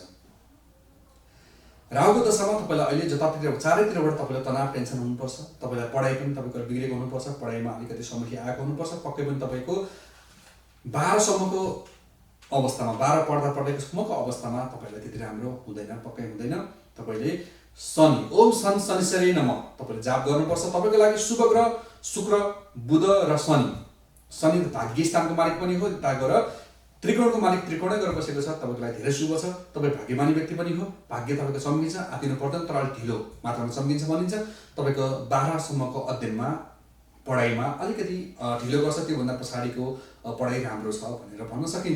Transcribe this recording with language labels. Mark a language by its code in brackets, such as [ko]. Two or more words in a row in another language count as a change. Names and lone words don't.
[ne] राहुको दशामा तपाईँलाई अहिले जतातिर चारैतिरबाट तपाईँलाई तनाव टेन्सन हुनुपर्छ। तपाईँलाई पढाइ पनि तपाईँको बिग्रेको हुनुपर्छ, पढाइमा अलिकति समस्या आएको हुनुपर्छ। पक्कै पनि तपाईँको 12सम्मको अवस्थामा 12 पढ्दाको अवस्थामा तपाईँलाई त्यति राम्रो हुँदैन, पक्कै हुँदैन। तपाईँले शनि [sa] ओम शनिश्चरै नमः [ne] तपाईँले जाप गर्नुपर्छ। तपाईँको लागि शुभ ग्रह शुक्र बुध र शनि भाग्य स्थानको मालिक पनि हो। त्यता गएर त्रिकोणको मालिक त्रिकोणै गरेर बसेको छ, तपाईँको लागि धेरै शुभ छ। तपाईँ भाग्यमानी व्यक्ति पनि हो, भाग्य तपाईँको सम्झिन्छ, आतिनु पर्दैन तर अलिक ढिलो मात्रामा सम्झिन्छ भनिन्छ। तपाईँको 12सम्मको अध्ययनमा पढाइमा अलिकति ढिलो गर्छ, त्योभन्दा पछाडिको पढाइ राम्रो छ भनेर भन्न सकिन्छ।